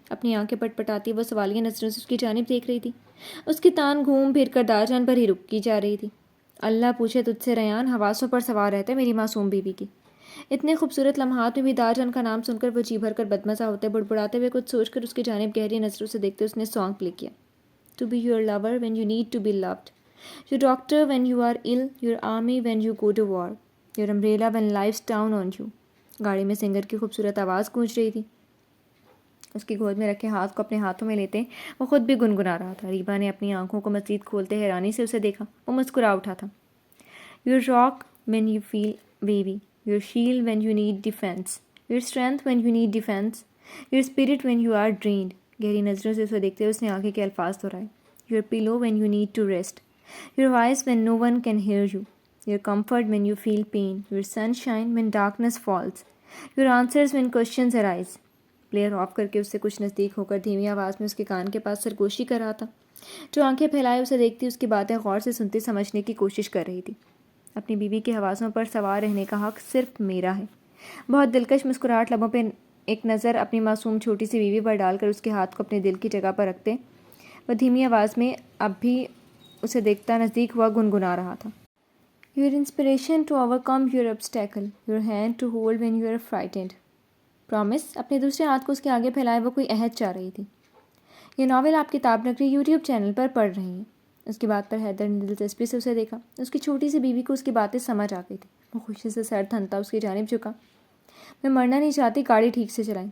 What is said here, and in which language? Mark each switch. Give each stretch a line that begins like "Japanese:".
Urdu: اپنی آنکھیں پٹ پٹاتی وہ سوالیہ نظروں سے اس کی جانب دیکھ رہی تھی. اس کی تان گھوم پھر کر داجان پر ہی رکی جا رہی تھی. اللہ پوچھے تجھ سے ریان, حواسوں پر سوار رہتے میری معصوم بیوی کی. اتنے خوبصورت لمحات میں بھی داجان کا نام سن کر وہ جی بھر کر بدمزہ ہوتے بڑبڑاتے ہوئے کچھ سوچ کر اس کی جانب گہری نظروں سے دیکھتے اس نے سانگ پلے کیا.
English: To be your lover when you need to be loved, your doctor when you are ill, your army when you go to war, your umbrella when life's down on you.
Urdu: گاڑی میں singer کی خوبصورت آواز گونج رہی تھی. اس کی گود میں رکھے ہاتھ کو اپنے ہاتھوں میں لیتے وہ خود بھی گنگنا رہا تھا. ریبا نے اپنی آنکھوں کو مزید کھولتے حیرانی سے اسے دیکھا. وہ مسکرا اٹھا تھا.
English: Your rock when you feel baby, your shield when you need defense, your strength when you need defense, your spirit when you are drained.
Urdu: گہری نظروں سے اسے دیکھتے اس نے آگے کے الفاظ دہرائے.
English: Your pillow when you need to rest, your voice when no one can hear you, your comfort when you feel pain, your sunshine when darkness falls, your answers when questions arise.
Urdu: Player of کر کے اس سے کچھ نزدیک ہو کر دھیمی آواز میں اس کے کان کے پاس سرگوشی کر رہا تھا, جو آنکھیں پھیلائے اسے دیکھتی اس کی باتیں غور سے سنتی سمجھنے کی کوشش کر رہی تھی. اپنی بیوی کے حواسوں پر سوار رہنے کا حق صرف میرا ہے. بہت دلکش مسکراہٹ لبوں پہ ایک نظر اپنی معصوم چھوٹی سی بیوی پر ڈال کر اس کے ہاتھ کو اپنے دل کی جگہ پر رکھتے وہ دھیمی آواز میں اب بھی اسے دیکھتا نزدیک ہوا گنگنا رہا تھا.
English: Your inspiration to overcome your obstacle, your hand to hold when you are frightened. Promise.
Urdu: اپنے دوسرے ہاتھ کو اس کے آگے پھیلائے وہ کوئی عہد چاہ رہی تھی. یہ ناول آپ کتاب نگری یوٹیوب چینل پر پڑھ رہی ہیں. اس کی بات پر حیدر نے دلچسپی سے اسے دیکھا. اس کی چھوٹی سی بیوی کو اس کی باتیں سمجھ آ گئی تھی. وہ خوشی سے سر تھنتا اس کی جانب جھکا. میں مرنا نہیں چاہتی, گاڑی ٹھیک سے چلائیں.